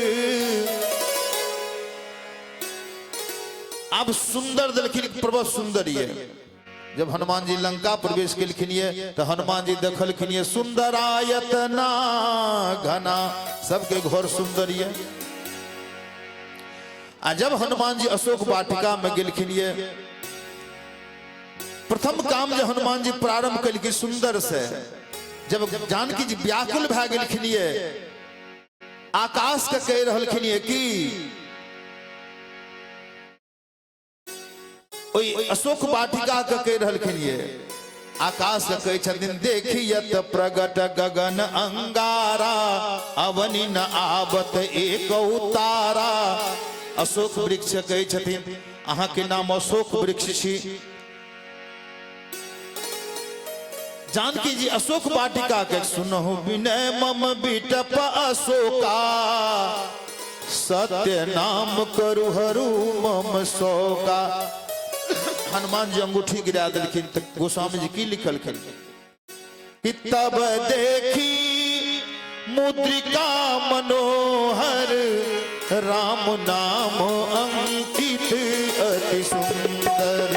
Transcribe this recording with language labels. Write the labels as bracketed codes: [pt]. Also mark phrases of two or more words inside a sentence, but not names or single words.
[mai] अब सुंदर देखिन प्रभु सुंदर ये जब हनुमान जी लंका प्रवेश केलखिन तो हनुमान जी देखलखिन [awa] सुंदर आयतना घना, [mai] सबके घर सुंदर ये। आ जब हनुमान जी अशोक वाटिका में गेलखिन प्रथम काम जो हनुमान जी प्रारंभ कलखिन सुंदर से, जब जानकी जी व्याकुल भए गेलखिन आकाश के कह रहलखिन कि अशोक वाटिका के कह रहलखिन आकाश के कहे छथिन [awa] देखियत प्रगट गगन अंगारा, अवनि न आवत एक उतारा। [mai] अशोक वृक्ष कहे छथिन अहाँ के नाम अशोक वृक्ष छी। जानकी जी अशोक वाटिका के [awa] सुनहु विनय मम बिटप अशोका, सत्य नाम करु हरू मम शोका। [mai] हनुमान जी अंगूठी गिरा दिलखिन तो गोस्वामी जी की लिखलखिन कि [awa] तब देखी मुद्रिका मनोहर, राम नाम अंकित अति सुंदर।